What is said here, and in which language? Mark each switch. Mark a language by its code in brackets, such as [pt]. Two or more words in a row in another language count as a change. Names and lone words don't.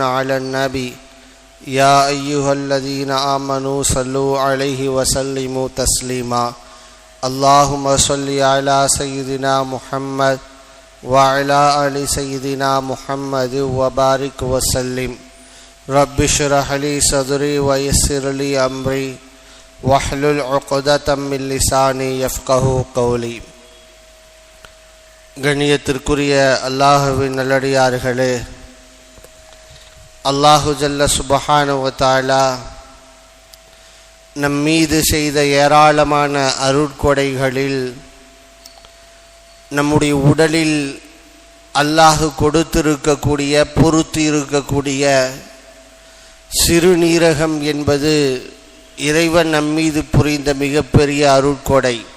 [ar] على النبي يا أيها الذين آمنوا صلوا عليه وسلموا تسليما اللهم صل على سيدنا محمد وعلى آل سيدنا محمد وبارك وسلم رب اشرح لي صدري ويسر لي أمري واحلل عقدة من لساني يفقهوا قولي. [ta] கண்ணியத்திற்குரிய அல்லாஹ்வின் நல்லடியார்களே, [ar] الله جل سبحانه وتعالى [ta] நம் மீது செய்த ஏராளமான அருட்கொடைகளில் நம்முடைய உடலில் அல்லாஹ் கொடுத்திருக்கக்கூடிய பொறுத்து இருக்கக்கூடிய சிறுநீரகம் என்பது இறைவன் நம்மீது புரிந்த மிகப்பெரிய அருட்கொடை.